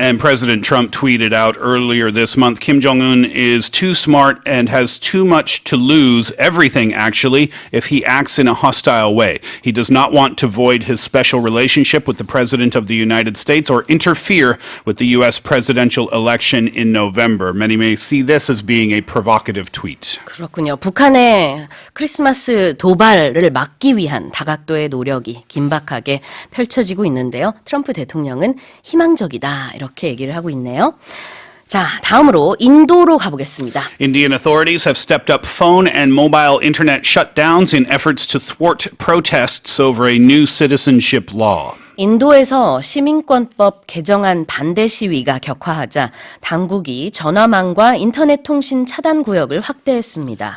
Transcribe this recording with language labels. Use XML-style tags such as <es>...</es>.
<en>And President Trump tweeted out earlier this month, Kim Jong-un is too smart and has too much to lose, everything actually, if he acts in a hostile way. He does not want to void his special relationship with the President of the United States or interfere with the U.S. presidential election in November. Many may see this as being a provocative tweet.</en> <ko>그렇군요. 북한의 크리스마스 도발을 막기 위한 다각도의 노력이 긴박하게 펼쳐지고 있는데요. 트럼프 대통령은 희망적이다 이렇게 얘기를 하고 있네요. 자, 다음으로 인도로 가보겠습니다.</ko> <en>Indian authorities have stepped up phone and mobile internet shutdowns in efforts to thwart protests over a new citizenship law.</en> <ko>인도에서 시민권법 개정안 반대 시위가 격화하자 당국이 전화망과 인터넷 통신 차단 구역을 확대했습니다.</ko>